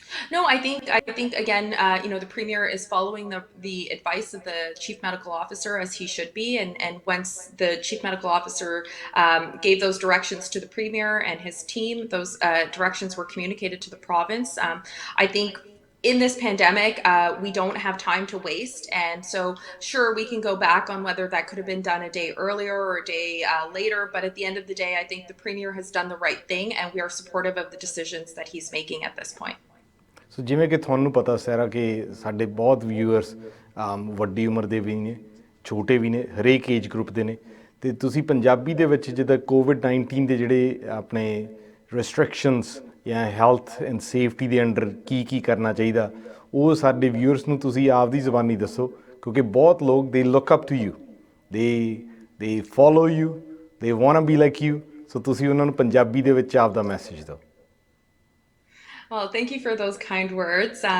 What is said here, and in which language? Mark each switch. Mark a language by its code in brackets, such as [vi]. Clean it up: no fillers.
[en] No, I think again, the premier is following the advice of the chief medical officer as he should be, and once the chief medical officer gave those directions to the premier and his team, those directions were communicated to the province. I think. In this pandemic, we don't have time to waste. And so, sure, we can go back on whether that could have been done a day earlier or a day later. But at the end of the day, I think the premier has done the right thing, and we are supportive of the decisions that he's making at this point. [pa] ਸੋ ਜਿਵੇਂ ਕਿ ਤੁਹਾਨੂੰ ਪਤਾ ਸਾਰਾ ਕਿ ਸਾਡੇ ਬਹੁਤ viewers ਵੱਡੀ ਉਮਰ ਦੇ ਵੀ ਨੇ, ਛੋਟੇ ਵੀ ਨੇ, ਹਰੇਕ ਏਜ ਗਰੁੱਪ ਦੇ ਨੇ, ਅਤੇ ਤੁਸੀਂ ਪੰਜਾਬੀ ਦੇ ਵਿੱਚ ਜਿੱਦਾਂ ਕੋਵਿਡ-19 ਦੇ ਜਿਹੜੇ ਆਪਣੇ ਰੈਸਟ੍ਰਿਕਸ਼ਨਸ ਜਾਂ ਹੈਲਥ ਐਂਡ ਸੇਫਟੀ ਦੇ ਅੰਡਰ ਕੀ ਕਰਨਾ ਚਾਹੀਦਾ, ਉਹ ਸਾਡੇ ਵਿਊਅਰਸ ਨੂੰ ਤੁਸੀਂ ਆਪਦੀ ਜ਼ੁਬਾਨੀ ਦੱਸੋ, ਕਿਉਂਕਿ ਬਹੁਤ ਲੋਕ [en] they look up to you, they follow you, they want be like you, [pa] ਸੋ ਤੁਸੀਂ ਉਹਨਾਂ ਨੂੰ ਪੰਜਾਬੀ ਦੇ ਵਿੱਚ ਆਪਦਾ ਮੈਸੇਜ ਦਿਓ। [en] Well, thank you for those kind words.